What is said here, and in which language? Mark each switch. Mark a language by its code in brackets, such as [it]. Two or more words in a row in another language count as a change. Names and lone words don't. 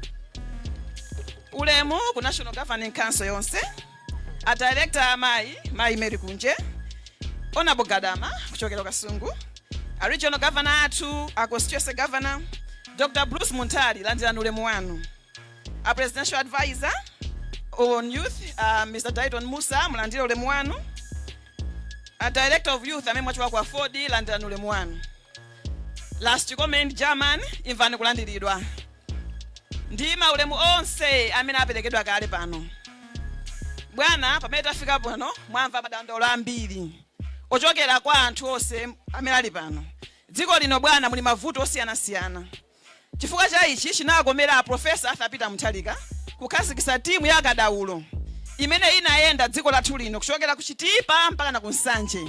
[ny] Ulemu ku National Governing Council yonse a director Mai Mary Kunje, Honorable Gadama kuchokera Kasungu, a regional governor atu a constituency governor Dr. Bruce Muntari landira ulemu wanu, a [en] presidential advisor on youth [ny] Mr. Dayton Musa mulandira ulemu wanu, a [en] director of youth [ny] amemwachwa kwa 4D landira ulemu wanu. Last comment German imvani kulandiridwa. Ndima ulemu onse amene aperekedwa kale pano. Bwana pamene tafika pano mwamva madandaulo ambiri ochokera kwa anthu onse amene ali pano. Dziko lino bwana muli mavuto osiyana-siyana. Chifukwa cha ichi chinakomera a Professor Arthur Peter Mutharika kukhazikitsa timu ya akadaulo imene inayenda dziko lathu lino kuchokera ku Chitipa mpaka na ku Nsanje.